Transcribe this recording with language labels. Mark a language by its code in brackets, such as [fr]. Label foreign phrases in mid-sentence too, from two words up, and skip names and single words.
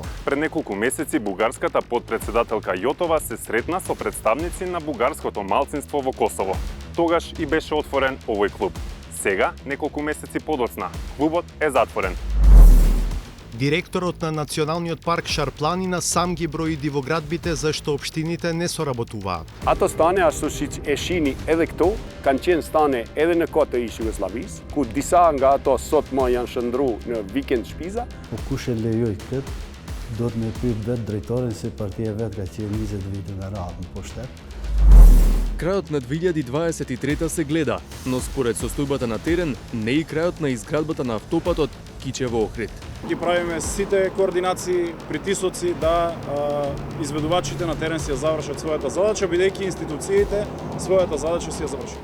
[mk] Пред неколку месеци бугарската подпредседателка Јотова се сретна со представници на бугарското малцинство во Косово. Тогаш и беше отворен овој клуб. Сега, неколку месеци подоцна, клубот е затворен. Директорот на Националниот парк Шарпланина сам ги брои дивоградбите зашто општините не соработуваат. [sq] Ato stane ashtu siç e shihni edhe këtu, kanë qenë stane edhe në kohë të ish Jugosllavisë, ku disa nga ato sot më janë shndruar në vikend shpiza. Po kush e lejoj këtë, do të më pyet vetë drejtorin se partia vet ka qenë 20 vite me radhë në pushtet. [mk] Крајот на 2023 се гледа, но според состојбата на терен не и крајот на изградбата на автопатот Кичево-Охрид. Ги правиме сите координации, притисоци да изведувачите на терен си ја завршат својата задача, бидејќи институциите својата задача си ја завршат.